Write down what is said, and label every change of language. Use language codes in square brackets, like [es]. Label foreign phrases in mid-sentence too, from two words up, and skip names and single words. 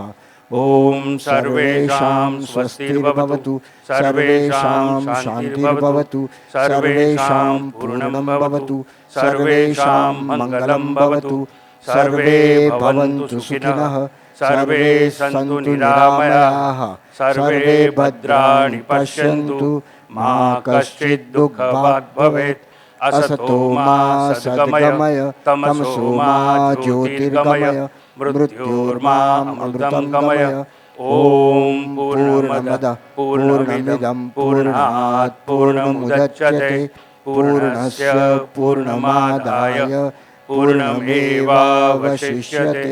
[sa] ઓમ સર્વેષાં સ્વસ્તિર્ભવતુ, સર્વેષાં શાન્તિર્ભવતુ, સર્વેષાં પૂર્ણં ભવતુ, સર્વેષાં મંગલં ભવતુ, સર્વે ભવन्तુ સુખિનઃ, સર્વે સन्तુ નિરામયાઃ, સર્વે ભદ્રાણિ પશ્યन्तુ, મા કશ્ચિદ દુઃખભાગ્ ભવેत्. असतो मा सद्गमय तमसो मा ज्योतिर्गमय मृत्योर्मामृतं गमय. ओम पूर्णमद पूर्णमिदं पूर्णात् पूर्णमुदच्यते पूर्णस्य पूर्णमादाय पूर्णमेवावशिष्यते.